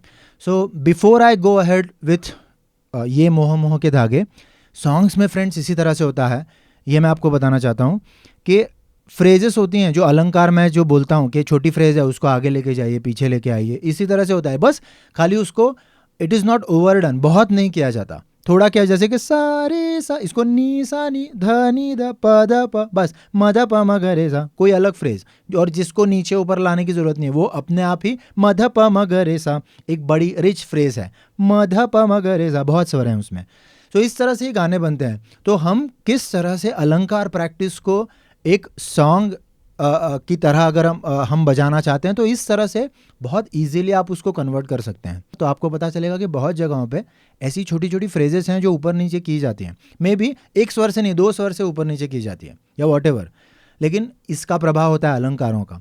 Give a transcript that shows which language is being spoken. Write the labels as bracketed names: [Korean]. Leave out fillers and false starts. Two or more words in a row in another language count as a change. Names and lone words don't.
[English] So before I go ahead with [Hindi] ये मोह मोह के धागे, सॉन्ग्स में फ्रेंड्स इसी तरह से होता है। ये मैं आपको बताना चाहता हूँ कि फ्रेजेस होती हैं, जो अलंकार मैं जो बोलता हूँ कि छोटी फ्रेज है उसको आगे लेके जाइए, पीछे लेके आइए, इसी तरह से होता है। बस खाली उसको [English] it is not overdone, [Hindi] बहुत नहीं किया जाता, थोड़ा क्या, जैसे कि सा रे सा, इसको नी सा नी ध नी ध प ध प, बस म ध प म ग रे सा, कोई अलग फ्रेज और जिसको नीचे ऊपर लाने की जरूरत नहीं है, वो अपने आप ही म ध प म ग रे सा एक बड़ी [English] rich phrase [Hindi] है, म ध प म ग रे सा, बहुत स्वर हैं उसमें। तो इस तरह से ही गाने बनते हैं। तो हम किस तरह से अलंकार प्रैक्टिस को एक सॉन्ग की तरह अगर हम बजाना चाहते हैं तो इस तरह से बहुत इजीली आप उसको कन्वर्ट कर सकते हैं। तो आपको पता चलेगा कि बहुत जगहों पे ऐसी छोटी छोटी फ्रेजेस हैं जो ऊपर नीचे की जाती हैं, [English] may be [Hindi] एक स्वर से नहीं 2 स्वर से ऊपर नीचे की जाती है या वॉटेवर, लेकिन इसका प्रभाव होता है अलंकारों का।